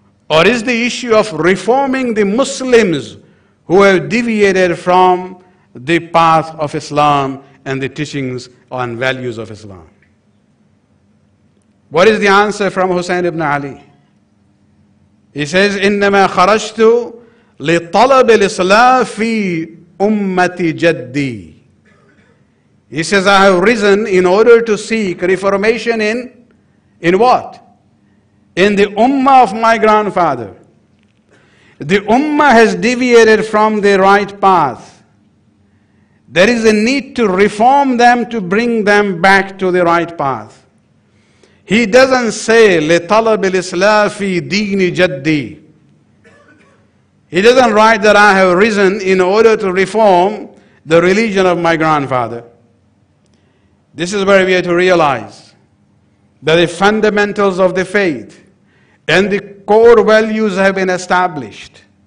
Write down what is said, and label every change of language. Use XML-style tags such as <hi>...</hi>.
<en>Or is the issue of reforming the Muslims who have deviated from the path of Islam and the teachings and values of Islam? What is the answer from Hussein ibn Ali? He says,</en> <ar>إِنَّمَا خَرَجْتُ لِطَلَبِ الْإِصْلَاحِ فِي أُمَّةِ جَدِّي.</ar> <en>He says, I have risen in order to seek reformation in what? In the Ummah of my grandfather. The Ummah has deviated from the right path. There is a need to reform them, to bring them back to the right path. He doesn't say,</en> <ar>لِطَلَبِ الْإِصْلَاحِ فِي دِينِ جَدِّي.</ar> <en>He doesn't write that I have risen in order to reform the religion of my grandfather. This is where we have to realize that the fundamentals of the faith and the core values have been established.</en>